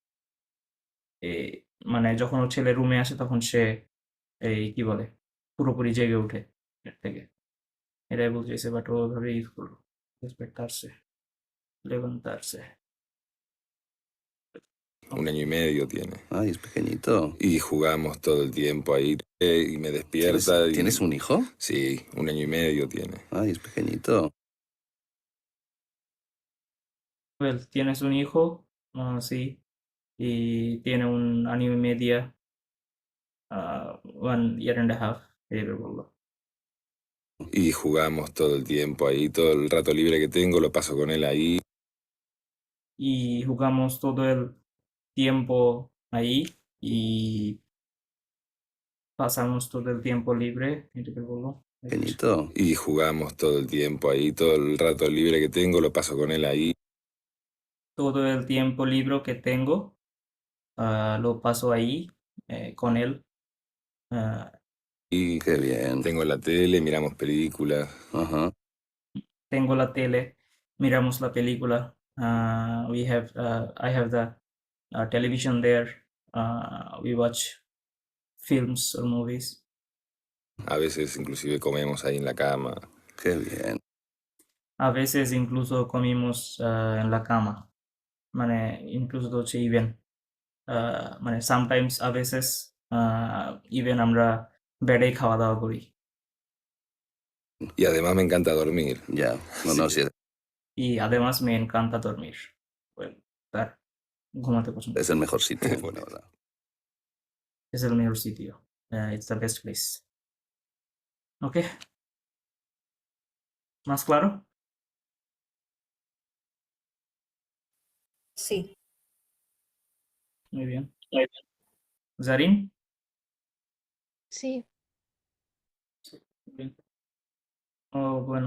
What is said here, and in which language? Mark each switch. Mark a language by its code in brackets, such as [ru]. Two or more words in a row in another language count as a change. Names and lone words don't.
[bn] মানে যখন ওর ছেলে রুমে আসে তখন সে এই কি বলে পুরোপুরি জেগে ওঠে এর থেকে, এটাই বলতেছে, বাট ও ভাবে ইউজ করলো [es] despertarse, levantarse. 1 año y medio tiene. Ay, es pequeñito. Y jugamos todo el tiempo ahí y me despierta. ¿Tienes un hijo? Sí, 1 año y medio tiene. Ay, es pequeñito. Well, tienes un hijo, sí, y tiene un año y media, [en] 1 year and a half, [bn] এভাবে বললো। [es] Y jugamos todo el tiempo ahí, todo el rato libre que tengo lo paso con él ahí. Y jugamos todo el tiempo ahí y pasamos todo el tiempo libre. Pequeñito. Y jugamos todo el tiempo ahí, todo el rato libre que tengo lo paso con él ahí. Todo el tiempo libre que tengo lo paso ahí con él. Ah, Y qué bien. Tengo la tele, miramos películas. Ajá. tengo la tele, miramos la película. [en] I have the television there. We watch films or movies. [es] A veces inclusive comemos ahí en la cama. Qué bien. A veces incluso comimos en la cama. [bn] মানে incluso তো হচ্ছে ইভেন মানে সামটাইমস [es] a veces [bn] ইভেন আমরা বেডেই খাওয়া দাওয়া করি। [es] Y además me encanta dormir. Ya. No, no, sí. Y además me encanta dormir. [en] Well, [bn] তার ঘুমাতে পছন্দ। [es] Es el mejor sitio. Bueno. la verdad. Es el mejor sitio. [en] It's the best place. [es] ¿Ok? ¿Más claro? Sí. Muy bien. Zarin? Sí, Bien. Oh, bueno.